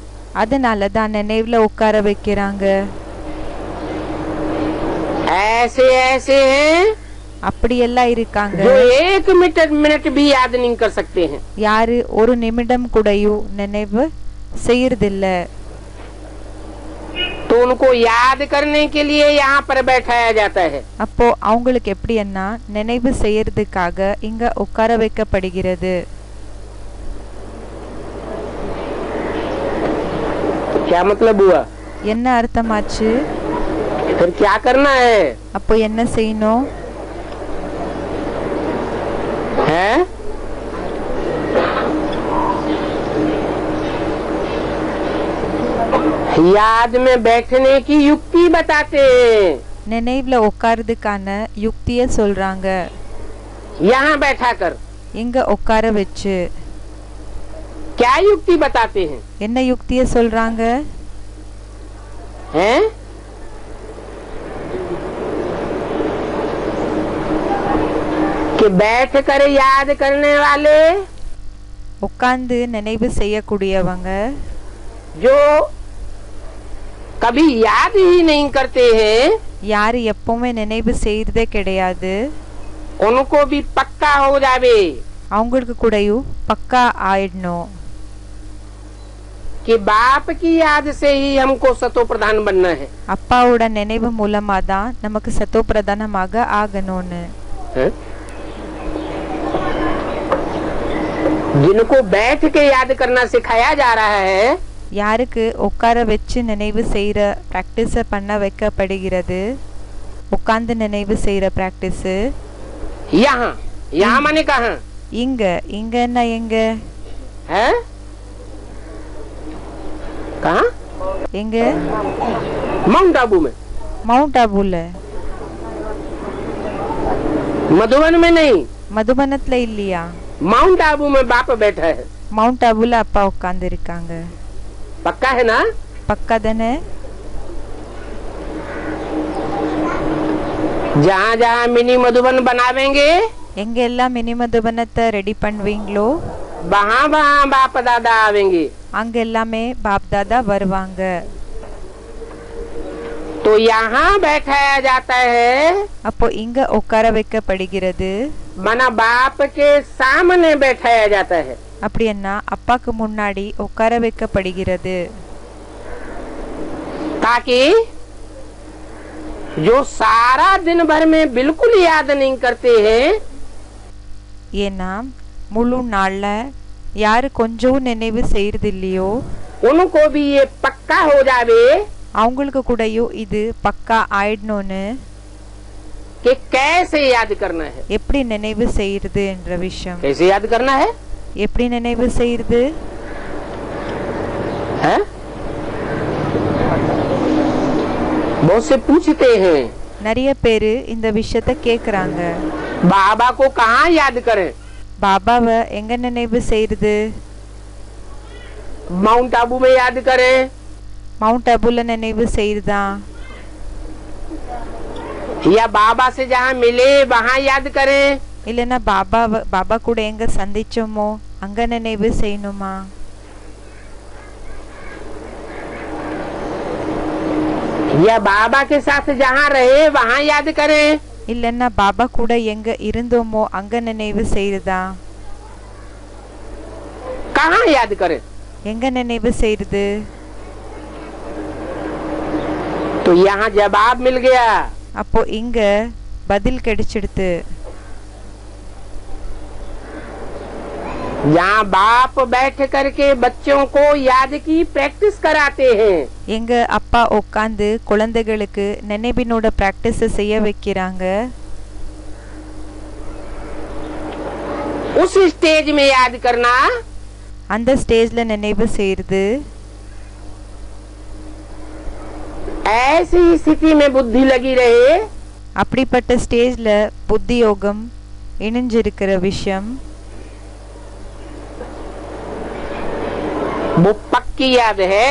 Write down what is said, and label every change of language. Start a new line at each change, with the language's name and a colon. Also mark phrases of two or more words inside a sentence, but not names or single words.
Tamil: அதனால தான் நினைவுல உட்கார வைக்கிறாங்க.
Hindi: ऐसे ऐसे हैं
Tamil: அப்படியெல்லாம் இருக்காங்க.
Hindi: जो एक मिनट भी याद नहीं कर सकते हैं।
Tamil: யாரு ஒரு நிமிடம் கூடயும் நினைவு செய்யறதில்ல.
Hindi: तो उनको याद करने के लिए यहाँ पर बैठाया जाता है।
Tamil: அப்போ அவங்களுக்கு எப்படின்னா நினைவு செய்யறதுக்காக இங்க உட்கார வைக்கப்படுகிறது.
Hindi: क्या मतलब हुआ?
Tamil: என்ன அர்த்தமாச்சு?
Hindi: फिर क्या करना है?
Tamil: அப்போ என்ன செய்யணும்?
Hindi: है याद में बैठने की युक्ति बताते हैं।
Tamil: நினைவுல உட்கார்றதுக்கான யுக்திய சொல்றாங்க.
Hindi: यहाँ बैठा कर
Tamil: இங்க உட்கார வச்சு.
Hindi: क्या युक्ति बताते हैं?
Tamil: என்ன யுக்திய சொல்றாங்க?
Hindi: हैं? कि बैठ कर याद करने वाले
Tamil: உட்கார்ந்து நினைவு செய்யக்கூடியவங்க
Hindi: जो कभी याद ही नहीं करते हैं,
Tamil: யாரு எப்பவுமே நினைவு செய்யறதே கிடையாது,
Hindi: उनको भी पक्का हो जावे
Tamil: அவங்களுக்கு கூடயும் பக்கா ஆயிடணும்.
Hindi: कि बाप की याद से ही हमको सतो प्रधान बनना है।
Tamil: அப்பாவோட நினைவு மூலமா தான் நமக்கு சத்தோ பிரதானமாக ஆகணும்னு.
Hindi: जिनको बैठ के याद करना सिखाया जा रहा है,
Tamil: யாருக்கு உட்கார வச்சு நினைவு செய்யற பிராக்டிஸ பண்ண வைக்கப்படுகிறது, உட்கார்ந்து நினைவு செய்யற பிராக்டிஸ்.
Hindi: यहाँ यहाँ माने कहाँ?
Tamil: இங்க இங்க என்ன எங்க?
Hindi: है कहाँ?
Tamil: எங்க?
Hindi: माउंट आबू में।
Tamil: மவுண்ட் ஆபுல.
Hindi: मधुबन में नहीं,
Tamil: மதுபனத்துல இல்லையா?
Hindi: माउंट आबू में बाप बैठा है।
Tamil: மவுண்ட் ஆபுல அப்பா உட்கார்ந்து இருக்காங்க.
Hindi: पक्का है ना?
Tamil: பக்கா தானே?
Hindi: जहाँ जहाँ मिनी मधुबन बनावेंगे,
Tamil: எங்க எல்லாம் மினி மதுபனத்தை ரெடி பண்ணுவீங்களோ
Hindi: वहाँ वहाँ बाप दादा आवेंगे।
Tamil: அங்க எல்லாமே பாப் தாதா வருவாங்க.
Hindi: तो यहाँ बैठाया जाता है,
Tamil: அப்போ இங்க உட்கார வைக்கப்படுகிறது.
Hindi: माना बाप के सामने बैठाया जाता है।
Tamil: அப்படின்னா அப்பாக்கு முன்னாடி உட்கார வைக்கப்படுகிறது.
Hindi: ताकि जो सारा दिन भर में बिल्कुल याद नहीं करते हैं,
Tamil: ஏன்னா முழு நாள்ல யாரு கொஞ்சம் நினைவு செய்யறது இல்லையோ
Hindi: उनको भी ये पक्का हो जावे
Tamil: அவங்களுக்கு கூடயும் இது பக்கா ஆயிடணும்னு.
Hindi: कि कैसे याद करना है।
Tamil: எப்படி நினைவு செய்யறது என்ற விஷயம்.
Hindi: कैसे याद करना है?
Tamil: எப்படி நினைவு செய்யறது?
Hindi: है? बहुत से पूछते हैं,
Tamil: நிறைய பேரு இந்த விஷயத்த கேக்குறாங்க.
Hindi: बाबा को कहाँ याद करें?
Tamil: பாபாவை எங்க நினைவு செய்யறது?
Hindi: माउंट आबू में याद करें,
Tamil: மவுண்ட் ஆபுல நினைவு செய்யறதா?
Hindi: या बाबा से जहाँ मिले वहाँ याद करें,
Tamil: இல்லனா பாபா கூட எங்க சந்திச்சோமோ அங்க நினைவு செய்யணுமா?
Hindi: या बाबा के साथ जहाँ रहे वहाँ याद करें,
Tamil: இல்லனா பாபா கூட எங்க இருந்தோமோ அங்க நினைவு செய்யறதா?
Hindi: कहाँ याद करें?
Tamil: எங்க நினைவு செய்யறது?
Hindi: तो यहाँ जवाब मिल गया।
Tamil: அப்போ இங்க பதில் கிடைச்சிடுது.
Hindi: यहाँ बाप बैठ करके बच्चों को याद की प्रैक्टिस कराते हैं।
Tamil: எங்க அப்பா உட்கார்ந்து குழந்தைகளுக்கு நினைவினோட பிராக்டிஸ் செய்ய வைக்கிறாங்க.
Hindi: उस स्टेज में याद करना,
Tamil: அந்த ஸ்டேஜ்ல நினைவு செய்யறது.
Hindi: ऐसी स्थिति में बुद्धि लगी रहे,
Tamil: அப்படிப்பட்ட ஸ்டேஜ்ல புத்தி யோகம் இணைஞ்சிருக்கிற விஷயம்
Hindi: वो पक्की याद है।